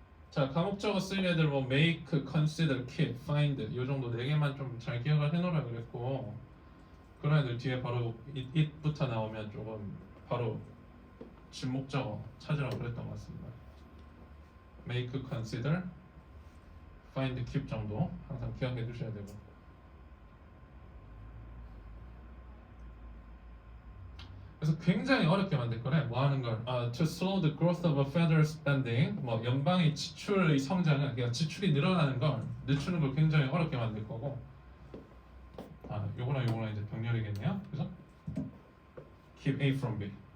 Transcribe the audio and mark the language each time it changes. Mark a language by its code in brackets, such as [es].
[ko] 자 감옥적으로 쓰인 애들 뭐 make, consider, keep, find 요 정도 4개만 좀 잘 기억을 해놓으라 그랬고 그런 애들 뒤에 바로 it부터 나오면 조금 바로 진목적어 찾으라고 그랬던 것 같습니다. make, consider, find, keep 정도 항상 기억해 두셔야 되고 그래서 굉장히 어렵게 만들 거래. 뭐 하는 걸? [en] To slow the growth of a federal spending. [ko] 뭐 연방의 지출의 성장을, 그러니까 지출이 늘어나는 걸 늦추는 걸 굉장히 어렵게 만들 거고. 요거랑 요거랑 이제 병렬이겠네요. 그죠? [en] Keep A from B.